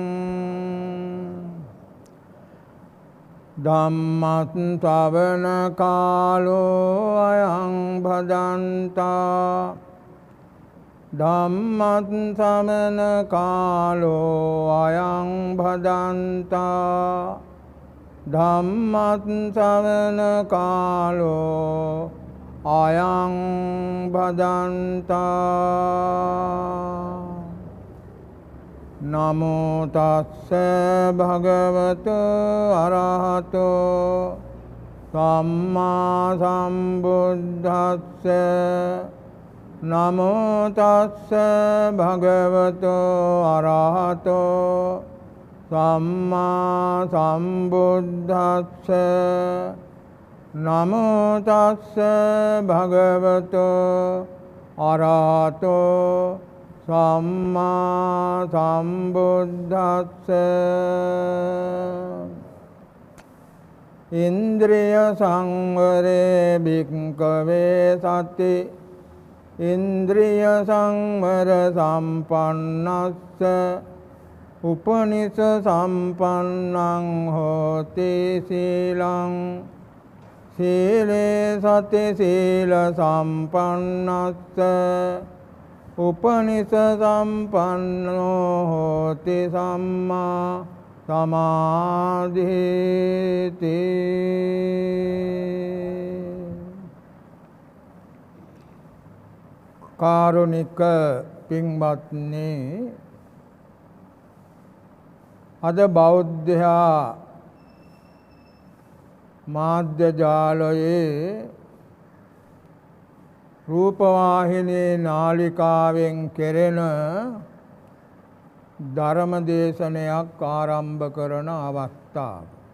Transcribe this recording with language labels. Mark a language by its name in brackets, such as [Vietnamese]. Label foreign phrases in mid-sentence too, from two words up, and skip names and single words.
[Pali] ධම්මත් ශ්‍රවණ කාලෝ අයං භදන්තා. ධම්මත් සමන කාලෝ අයං භදන්තා. ධම්මත් ශ්‍රවණ කාලෝ අයං භදන්තා නමෝ තස්ස භගවතු අරහතෝ සම්මා සම්බුද්දස්ස නමෝ තස්ස භගවතු අරහතෝ සම්මා සම්බුද්දස්ස නමෝ තස්ස භගවතු අරහතෝ සම්මා සම්බුද්දස්ස ඉන්ද්‍රිය සංවරේ භික්ඛවේ සති ඉන්ද්‍රිය සංවර සම්පන්නස්ස උපනිස සම්පන්නං හෝති සීලං සීලේ සති සීල සම්පන්නස්ස උපනිස සම්පන්නෝ හෝති සම්මා සමාධිති. [Sinhala] කාරුණික පින්වත්නි, අද බෞද්ධයා මාධ්‍ය ජාලයේ රූපවාහිනී නාලිකාවෙන් කෙරෙන ධර්ම දේශනයක් ආරම්භ කරන අවස්ථාව.